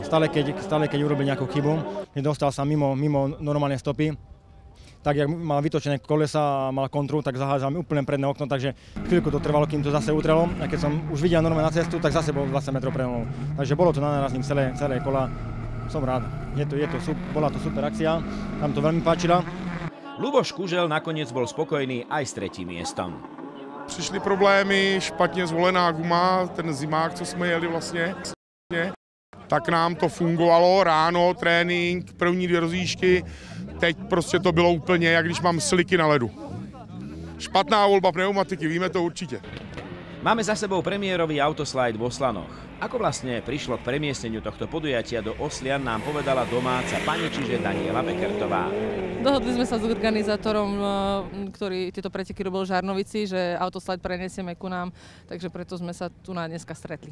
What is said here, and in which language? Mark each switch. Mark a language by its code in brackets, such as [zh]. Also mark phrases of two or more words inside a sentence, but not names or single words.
[sk] Stále keď urobil nejakú chybu, dostal sa mimo normálne stopy, tak jak mal vytočené kolesa a mal kontru, tak zahádzal mi úplne predné okno, takže chvíľku to trvalo, kým to zase utrelo. A keď som už videl normálne na cestu, tak zase bol 20 metrov pre mnou. Takže bolo to na nárazník celé kola. Som rád. Bola to super akcia, nám to veľmi páčila. Luboš Kužel nakoniec bol spokojný aj s 3. miestom. [cs] Přišly problémy, špatně zvolená guma, ten zimák, co jsme jeli vlastně, tak nám to fungovalo, ráno, trénink, první 2 rozjížďky, teď prostě to bylo úplně, jak když mám sliky na ledu. Špatná volba pneumatiky, víme to určitě. [sk] Máme za sebou premiérový autoslide v Oslanoch. Ako vlastne prišlo k premiestneniu tohto podujatia do Oslian, nám povedala domáca pani, čiže Daniela Bekertová. Dohodli sme sa s organizátorom, ktorý tieto preteky robil v Žarnovici, že autoslide prenesieme ku nám, takže preto sme sa tu na dneska stretli.